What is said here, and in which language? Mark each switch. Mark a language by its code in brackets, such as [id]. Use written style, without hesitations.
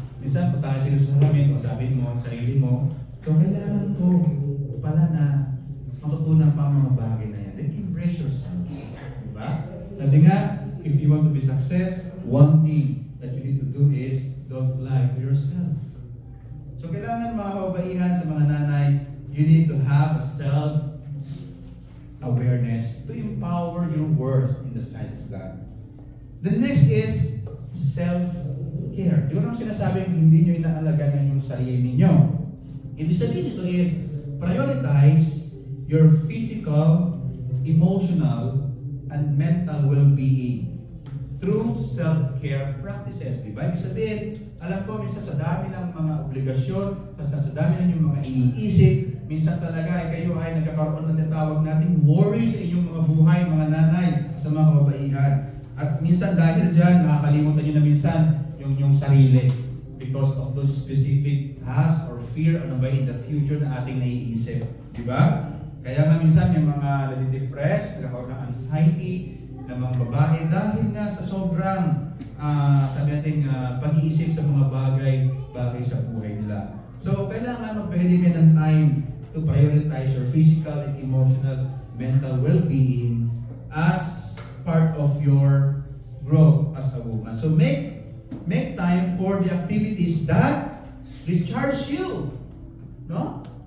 [tl] Minsan pa tayo sinusalamin o sabihin mo, sarili mo, so kailangan ko pala na matutunan pa ang mga bagay na yan. [en] Then embrace yourself. Diba? Sabi nga, if you want to be success, one thing that you need to do is don't lie to yourself. So [tl] kailangan mga kababaihan sa mga nanay, [en] you need to have a self-awareness to empower your worth in the sight of God. The next is self-care. [tl] Di ko naman sinasabing hindi nyo inaalagaan yung sarili ninyo. Ibig sabihin ito [en] is prioritize your physical, emotional, and mental well-being through self-care practices. [tl] Diba? Ibig sabihin, alam ko, minsan sa dami ng mga obligasyon, sa dami ng yung mga iniisip, minsan talaga kayo ay nagkakaroon ng natawag nating worries sa inyong mga buhay, mga nanay, sa mga kababaihan. At minsan dahil dyan, makakalimutan nyo na minsan yung sarili [en] because of those specific tasks or fear [tl] ano ba in the future na ating naiisip. Di ba? Kaya nga minsan yung mga nadidepress, nagkakaroon ng anxiety ng mga babae dahil nga sa sobrang sabi natin pag-iisip sa mga bagay sa buhay nila. [en] So, [tl] kailangan magbigay ka ng [en] time to prioritize your physical and emotional, mental well-being as part of your growth as a woman. So, make time for the activities that recharge you. No?